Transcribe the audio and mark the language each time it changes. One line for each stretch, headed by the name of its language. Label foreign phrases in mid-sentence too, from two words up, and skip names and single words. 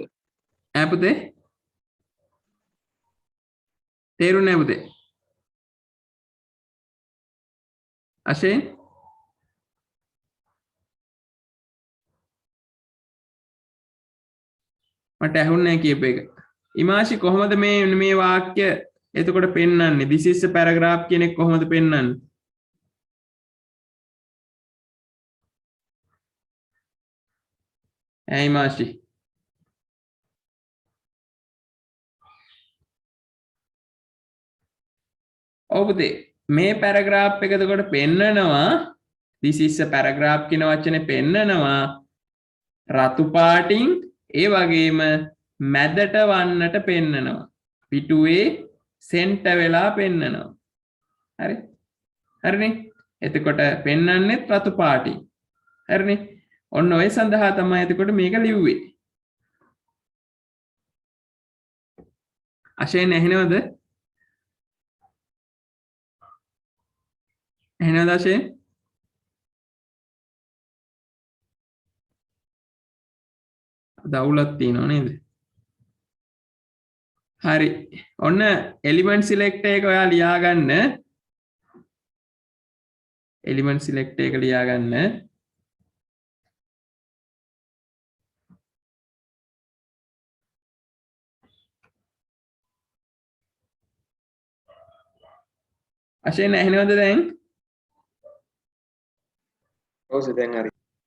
Sinhala: පුතේ තේරුණේ පුතේ අශේන් මට ඇහුන්නේ කියප එක ඉමාෂි කොහොමද මේ වාක්‍ය එතකොට පෙන්වන්නේ
English: this is a paragraph
Sinhala: කියන එක කොහොමද පෙන්වන්නේ ඇයි මාෂි ඔව් පුතේ මේ paragraph එක එතකොට පෙන්නනවා this
English: is a paragraph
Sinhala: කියන වචනේ පෙන්නනවා රතු පාටින් ඒ වගේම මැදට වන්නට පෙන්නනවා පිටුවේ සෙන්ටර් වෙලා පෙන්නනවා හරි හරිනේ එතකොට පෙන්නන්නේ රතු පාටින් හරිනේ ඔන්න ඔය සඳහා තමයි එතකොට මේක ලිව්වේ අශේන් ඇහෙනවද ඇහෙනවද අශේන් දවුලක් තියෙනව නේද හරි ඔන්න
English: element selector
Sinhala: එක ඔයා ලියා ගන්න
English: element selector
Sinhala: එක ලියා ගන්න අශේන් ඇහෙනවද දැන් ඔව් සර් දැන් හරි